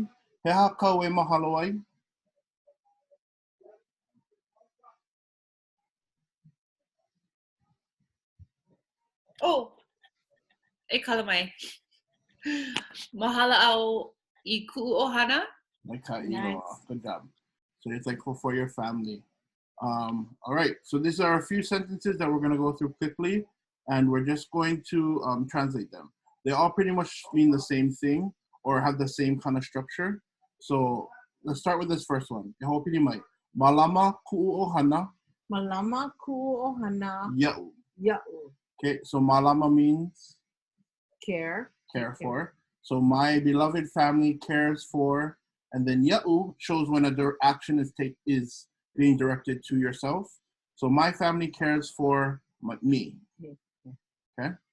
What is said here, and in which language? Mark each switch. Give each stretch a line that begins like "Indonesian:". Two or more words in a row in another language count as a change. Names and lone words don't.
Hawaiian: He kākou e mahalo ai. Oh, e kala mai. Mahalo au I ku'u ohana.
English: Nice. Good job. So you're thankful for your family. All right, so these are a few sentences that we're going to go through quickly, and we're just going to translate them. They all pretty much mean the same thing or have the same kind of structure. So let's start with this first one.
Hawaiian: E ho'opili mai. Malama ku'u ohana. Malama ku'u ohana. Ya'u. Ya'u.
English: Okay, so malama means? Care. Care for. So my beloved family cares for, and then ya'u shows when a action is being directed to yourself. So my family cares for me. Okay.